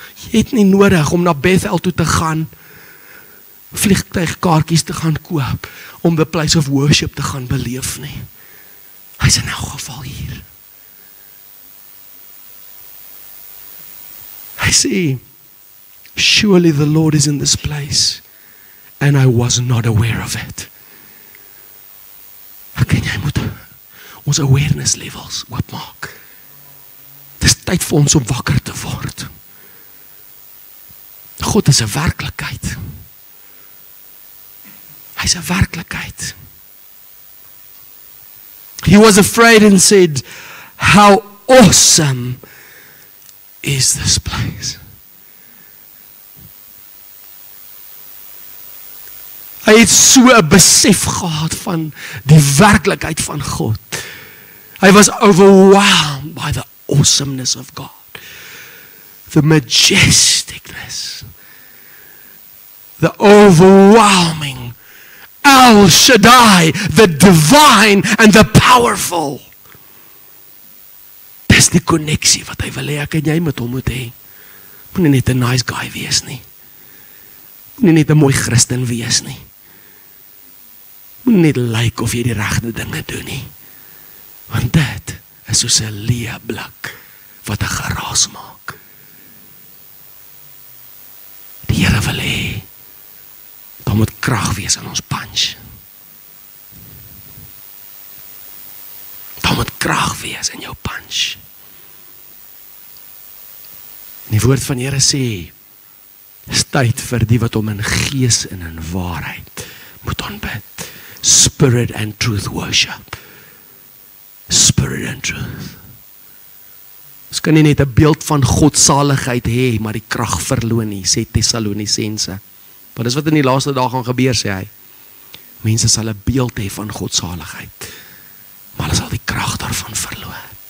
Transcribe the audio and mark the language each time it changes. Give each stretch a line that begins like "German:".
Afrikaans: Jy het nie nodig om na Bethel toe te gaan, vliegtuigkaartjies te gaan koop, om
English: the place of worship
Afrikaans: te gaan beleef nie. Hy is in elk geval hier. Hy sê,
English: surely the Lord is in this place, and I was not aware of it.
Afrikaans: Ek en jy moet ons
English: awareness levels
Afrikaans: oopmaak. Dis tyd vir ons om wakker te word. God is 'n werklikheid. Hy's 'n werklikheid.
English: He was afraid and said, how awesome is this place.
Afrikaans: Hy het so 'n besef gehad van die werklikheid van God. Hy
English: was overwhelmed by the awesomeness of God. The majesticness. The overwhelming El Shaddai, the divine and the powerful.
Afrikaans: Dis die koneksie wat hy wil hê ek en jy met hom moet hê. Moenie net 'n
English: nice guy
Afrikaans: wees nie. Moenie net 'n mooi Christen wees nie. Moenie net lyk of jy die regte dinge doen nie. Want dit is soos 'n leë blik wat 'n geraas maak. Die Here wil hê daar moet krag wees in ons punch. Daar moet krag wees in jou punch. En die woord van die Here sê, is tyd vir die wat hom in gees en in waarheid moet aanbid.
English: Spirit and truth worship. Spirit and truth.
Afrikaans: Ons kan nie net 'n beeld van godsaligheid hê, maar die krag verloon nie, sê Tessalonisense. Maar dis wat in die laaste dae gaan gebeur, sê hy. Mense sal 'n beeld hê van godsaligheid, maar hulle sal die krag daarvan verloor.